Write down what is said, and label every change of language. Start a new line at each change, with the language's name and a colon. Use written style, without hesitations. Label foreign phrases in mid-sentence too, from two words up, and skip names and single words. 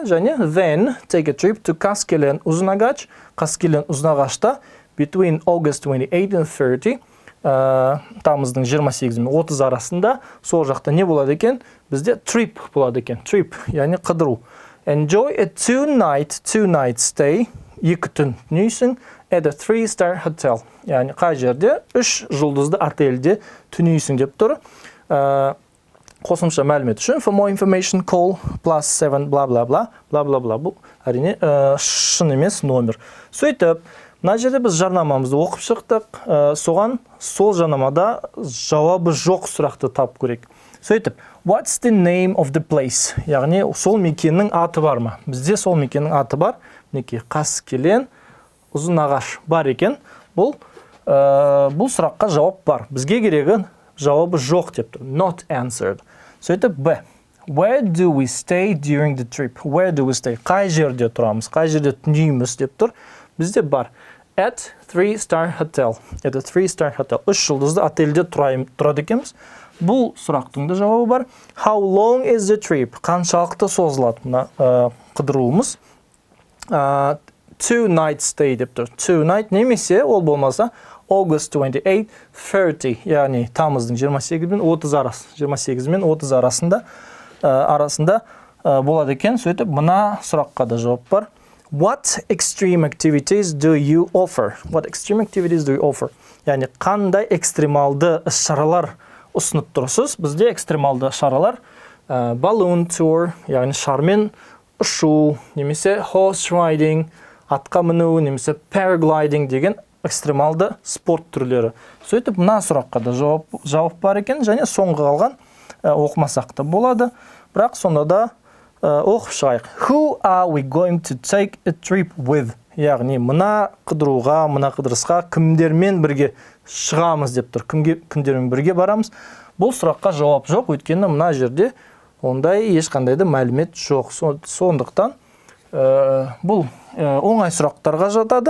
English: Және then take a trip to Қаскелен Ұзынағаш. Қаскелен Ұзынағашта between August 28 and 30.
Kazakh: Тамыздың 28 мен 30 арасында сол жақта не болады екен? Бізде trip болады екен. Trip, яғни қыдыру.
English: Enjoy a two-night stay,
Kazakh: 2 түн түнейсің
English: at a 3-star hotel.
Kazakh: Яғни қай жерде? 3 жұлдызды отельде түнейсің деп тұр. Қосымша мәлімет үшін
English: for more information call
Kazakh: +7 bla bla bla bla bla bla. Бұл әрине шын емес номер. Сөйтіп, мына жерде біз жарнамамызды оқып шықтық, соған сол жарнамада жауабы жоқ сұрақты тап көрейік. Сөйтіп,
English: what's the name of the place?
Kazakh: Яғни сол мекеннің аты бар ма? Бізде сол мекеннің аты бар. Мінекей Қаскелен Ұзынағаш бар екен. Бұл сұраққа жауап бар. Бізге керегі жауабы жоқ деп тұр.
English: Not answered.
Kazakh: Сөйтіп, Б.
English: Where do we stay during the trip? Where do we stay?
Kazakh: Қай жерде тұрамыз? Қай жерде түнейміз деп тұр. Бізде бар.
English: At 3-star hotel. At a 3-star hotel.
Kazakh: 3 жұлдызды отельде тұрады екенбіз. Бұл сұрақтың да жауабы бар.
English: How long is the trip?
Kazakh: Қаншалықты созылады мына қыдыруымыз?
English: 2-night stay
Kazakh: деп тұр. 2-night немесе ол болмаса August 28, 30. Яғни тамыздың 28 мен 30 арасы. 28 мен 30 арасында болады екен. Сөйтіп, мына сұраққа да жауап бар.
English: What extreme activities do you offer? What extreme activities do you offer?
Kazakh: Яғни қандай экстремалды шаралар ұсынып тұрсыз? Бізде экстремалды шаралар
English: balloon tour,
Kazakh: яғни шармен ұшу, немесе
English: horse riding,
Kazakh: атқа міну, немесе paragliding деген экстремалды спорт түрлері. Сөйтіп, мына сұраққа да жауап бар екен, және соңғы қалған оқымасақ та болады. Бірақ сонда да оқып шығайық.
English: Who are we going to take a trip with?
Kazakh: Яғни, мына қыдыруға, мына қыдырысқа кімдермен бірге шығамыз деп тұр. Кімдермен бірге барамыз? Бұл сұраққа жауап жоқ, өйткені мына жерде ондай ешқандай да мәлімет жоқ. Сондықтан бұл оңай сұрақтарға жатады.